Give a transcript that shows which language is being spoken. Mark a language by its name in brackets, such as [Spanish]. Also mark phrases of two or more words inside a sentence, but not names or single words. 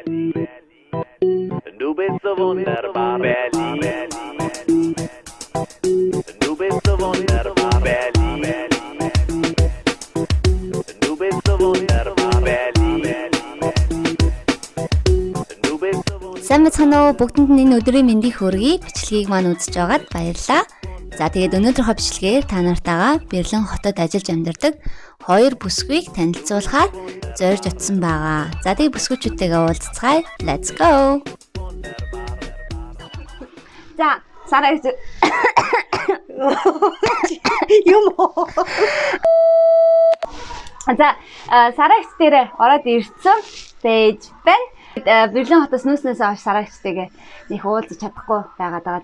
[German] Du bist so wunderbar, Berlin. Du bist so wunderbar, Berlin. Du bist so wunderbar, Berlin. Du bist so wunderbar. [Mongolian] Сайн мэцхан уу, бүгдэнд нь энэ өдрийн мэндийг хүргэе. Бичлэгийг маань үзэж байгаад баярлалаа. За тэгээд өнөөдрийнхөө бичлэгээр та нартайгаа Берлин хотод ажиллаж амьдардаг хоёр бүсгүйг танилцуулахаар зорьж утсан байгаа. За тэгээд бүсгүйчүүдтэйгээ уулзцгаая. [English] Let's go. [Mongolian] За, Сара юм уу? За, Сарагч дээр ороод ирсэн байж байна. Берлин хотоос нүүснээс хойш Сарагчтэйгээ нэг уулзах чадахгүй байгаад байгаа.